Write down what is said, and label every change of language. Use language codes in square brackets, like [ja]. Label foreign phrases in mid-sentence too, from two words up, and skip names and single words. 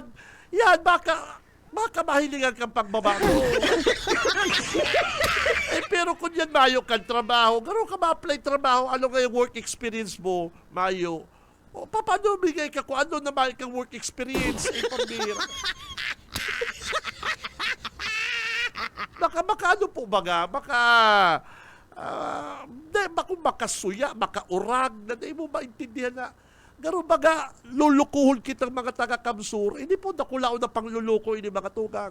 [bik] Yan, baka mahilingan kang pagbabago. Pero kung yan mayo kang trabaho, gano'n ka ma-apply trabaho, ano nga yung [en] work experience [bik] mo, mayo? O paano bigay ka kung ano na mayo kang [en] work experience? [bik] Pambira. Baka ano po baga, baka makasuya, makaurag, na di mo maintindihan na, garo baga, lulukuhon kitang mga taga-Kamsur, hindi po nakulao na pangluluko ini mga tugang.